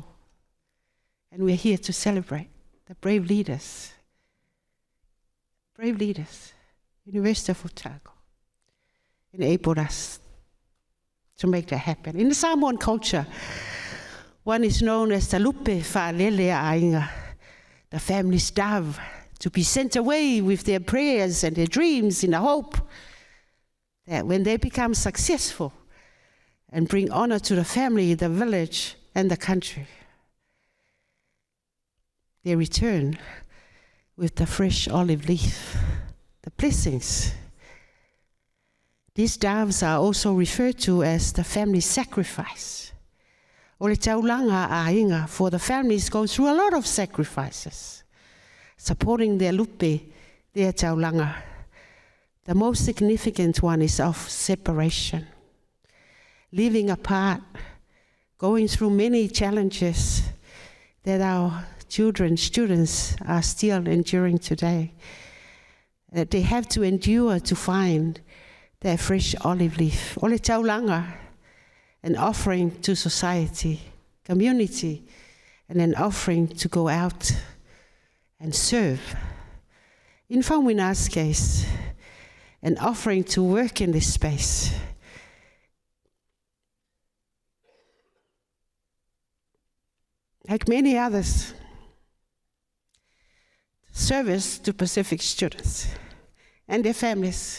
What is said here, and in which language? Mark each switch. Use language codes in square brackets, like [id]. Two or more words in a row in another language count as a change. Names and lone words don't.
[en] And we're here to celebrate the brave leaders, University of Otago, enabled us to make that happen. In the Samoan culture, one is known as the [sm] lupe whaalele ainga, [en] the family's dove, to be sent away with their prayers and their dreams in the hope that when they become successful and bring honor to the family, the village, and the country, they return with the fresh olive leaf, the blessings. These doves are also referred to as the family sacrifice. [sm] O le taulanga a inga, [en] for the families go through a lot of sacrifices, supporting their lupe, their taulanga. The most significant one is of separation, living apart, going through many challenges, that our children, students are still enduring today. That they have to endure to find their fresh olive leaf. [sm] Ole taulanga, [en] an offering to society, community, and an offering to go out and serve. In Whaumina's case, an offering to work in this space. Like many others, service to Pacific students and their families.